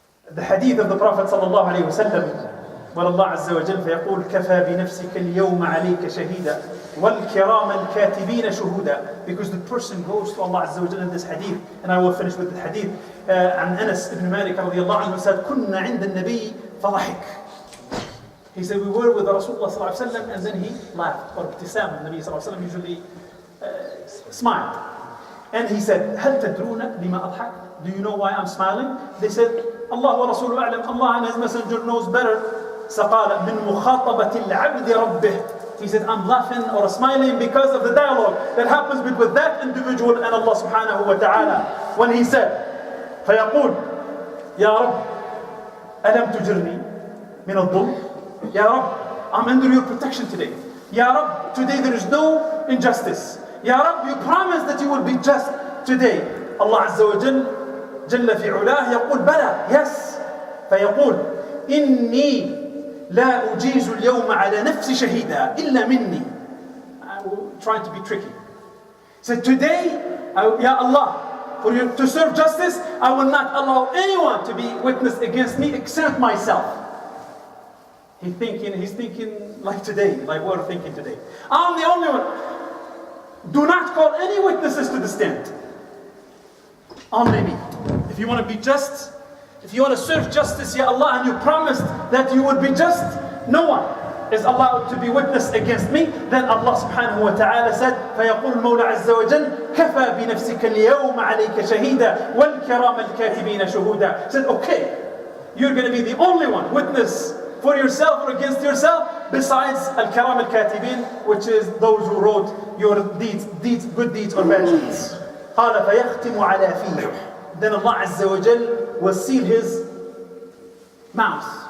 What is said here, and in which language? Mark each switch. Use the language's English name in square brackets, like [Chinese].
[English] The hadith of the Prophet sallallahu alayhi wa sallam, [Arabic] والله عز وجل فيقول كفى بنفسك اليوم عليك شهيدا والكرام الكاتبين شهودا. [English] Because the person goes to Allah عز وجل in this hadith, and I will finish with the hadith. [Arabic] عن أنس بن مالك رضي الله عنه [English] said [Arabic] كنا عند النبي فضحك. [English] He said we were with Rasulullah صلى الله عليه وسلم and then he laughed. Or ابتسام, the Nabi صلى الله عليه وسلم usually smiled. And he said [Arabic] هل تدرون لما أضحك? [English] Do you know why I'm smiling? They said Allah [Arabic] ورسوله أعلم, [English] Allah and His Messenger knows better. [Arabic] سقال من مخاطبة العبد ربه. [English] He said, I'm laughing or smiling because of the dialogue that happens between that individual and Allah subhanahu wa ta'ala. When he said, [Arabic] فيقول يا رب ألم تجرني من الظلم. [English] Ya Rab, I'm under your protection today. Ya Rab, today there is no injustice. Ya Rab, you promised that you will be just today. Allah Azza wa Jal, [Arabic] جل في علاه يقول بلى, [English] yes. [Arabic] فيقول إني لا أجيز اليوم على نفسي شهيدا إلا مني. [English] I will try to be tricky. So today, Ya Allah, for you to serve justice, I will not allow anyone to be witness against me except myself. He's thinking like today, like we're thinking today. I'm the only one. Do not call any witnesses to the stand. Only me. If you want to be just, if you want to serve justice, Ya Allah, and you promised that you would be just, no one is allowed to be witness against me. Then Allah subhanahu wa ta'ala said, [Arabic] فَيَقُولُ الْمَوْلَى عَزَّ وَجَلَّ كَفَى بِنَفْسِكَ الْيَوْمَ عَلَيْكَ شَهِيدًا وَالْكِرَامَ الْكَاتِبِينَ شُهُودًا. [English] Said, okay, you're going to be the only one witness for yourself or against yourself, besides al-kiram al-katibin, which is those who wrote your deeds, good deeds or bad deeds. [Arabic] قال فيختم على فيه [English] then Allah Azza wa Jal will seal his mouth.